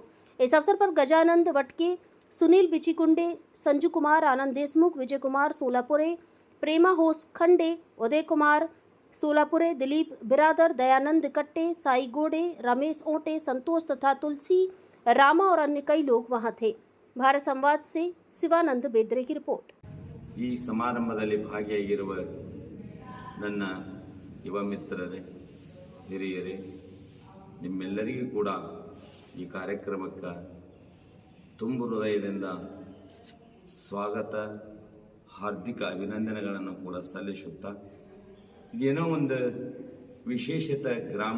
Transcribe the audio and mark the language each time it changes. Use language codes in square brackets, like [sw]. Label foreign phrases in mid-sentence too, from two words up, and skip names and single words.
[hi] इस अवसर पर गजानंद वटके, सुनील बिचिकुंडे, संजू कुमार, आनंद देशमुख, विजय कुमार सोलापुरे, प्रेमा होस खंडे, उदय कुमार सोलापुरे, दिलीप बिरादर, दयानंद कट्टे, साई गोडे, रमेश ओटे, संतोष तथा तुलसी रामा और अन्य कई लोग वहां थे। भारत संवाद से शिवानंद बेद्रे की रिपोर्ट। [kn] ಈ ಸಮಾರಂಭದಲ್ಲಿ ಭಾಗಿಯಾಗಿರುವ ನನ್ನ ಯುವ ಮಿತ್ರರೇ, ಹಿರಿಯರೇ, ನಿಮ್ಮೆಲ್ಲರಿಗೂ ಕೂಡ ಈ ಕಾರ್ಯಕ್ರಮಕ್ಕೆ ತುಂಬು ಹೃದಯದಿಂದ ಸ್ವಾಗತ, ಹಾರ್ದಿಕ ಅಭಿನಂದನೆಗಳನ್ನು ಕೂಡ ಸಲ್ಲಿಸುತ್ತಾ, ಇದೇನೋ ಒಂದು ವಿಶೇಷತೆ ಗ್ರಾಮ.